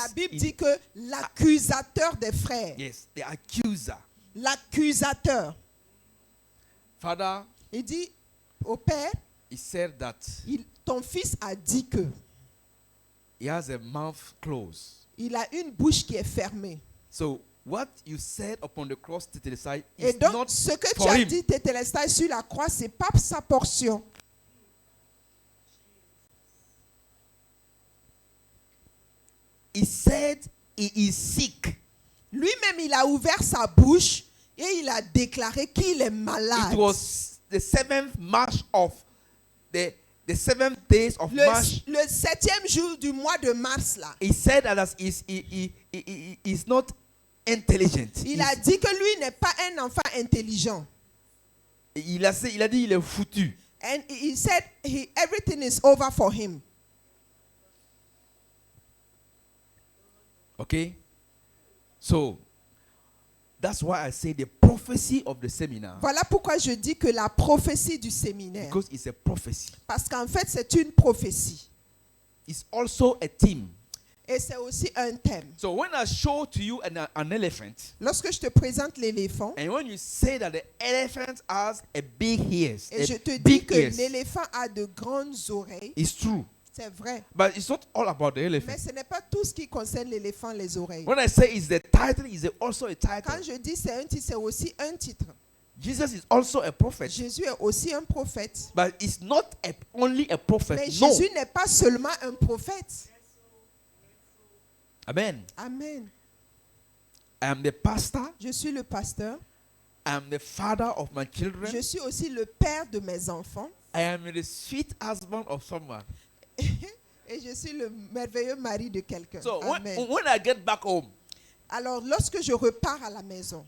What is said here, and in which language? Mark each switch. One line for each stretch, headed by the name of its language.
French: la Bible dit que l'accusateur des frères,
English: Yes, the accuser.
French: l'accusateur,
English: Father,
French: il dit au Père,
English: he said that
French: ton fils a dit que
English: he has a mouth closed.
French: il a une bouche qui est fermée.
English: So what you said upon the cross, Tetelestai,
French: Et
English: is
French: donc,
English: not
French: ce que tu
English: for
French: as
English: him.
French: dit, Tétélestai, sur la croix, ce n'est pas sa portion.
English: He said he is sick.
French: Lui-même, il a ouvert sa bouche et il a déclaré qu'il est malade.
English: It was the 7th March of the 7 days of March.
French: Le 7e jour du mois de mars, là.
English: He said that he is not intelligent.
French: Il a dit que lui n'est pas un enfant intelligent. Il a dit il est foutu.
English: And he said everything is over for him. Okay? So, that's why I say the prophecy of the seminar.
French: Voilà pourquoi je dis que la prophétie du séminaire,
English: Because it's a prophecy.
French: parce qu'en fait c'est une prophétie
English: It's also a theme.
French: et c'est aussi un thème.
English: So when I show to you an elephant,
French: Lorsque je te présente l'éléphant
English: and when you say that the elephant has a big ears,
French: et je te dis
English: big
French: que
English: ears,
French: l'éléphant a de grandes oreilles,
English: it's true.
French: c'est vrai.
English: But it's not all about the elephant.
French: Mais ce n'est pas tout ce qui concerne l'éléphant, les oreilles.
English: When I say it's the title, it's also a title.
French: Quand je dis c'est un titre, c'est aussi un titre.
English: Jesus is also a prophet.
French: Jésus est aussi un prophète.
English: But it's not only a prophet.
French: Mais
English: No.
French: Jésus n'est pas seulement un prophète.
English: Amen.
French: Amen.
English: I am the pastor.
French: Je suis le pasteur.
English: I am the father of my children.
French: Je suis aussi le père de mes enfants.
English: I am the sweet husband of someone.
French: Et je suis le merveilleux mari de quelqu'un.
English: So
French: Amen.
English: when I get back home
French: Alors, lorsque je repars à la maison,